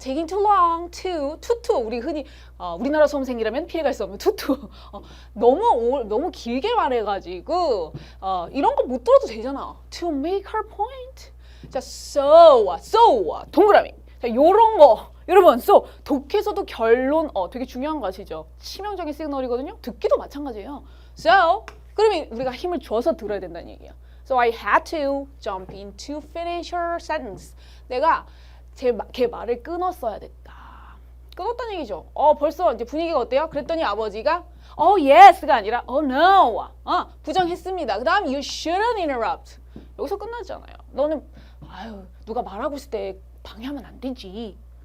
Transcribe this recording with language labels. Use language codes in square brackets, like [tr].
[en] taking too long, too [ko] 우리 흔히 우리나라 수험생이라면 피해갈 수 없는 too 너무 길게 말해가지고 이런 거 못 들어도 되잖아. [en] to make her point. 자, so [ko] 동그라미. 자, 요런 거 여러분, 독해서도 결론 되게 중요한 거 아시죠? 치명적인 시그널이거든요. 듣기도 마찬가지예요. So, 그러면 우리가 힘을 줘서 들어야 된다는 얘기야. [en] So I had to jump in to finish her sentence. [ko] 내가 걔 말을 끊었어야 됐다. 끊었다는 얘기죠. 벌써 이제 분위기가 어때요? 그랬더니 아버지가 yes가 아니라 no. 부정했습니다. 그 다음 [en] you shouldn't interrupt. [ko] 여기서 끝나잖아요. 너는 누가 말하고 있을 때 방해하면 안 되지.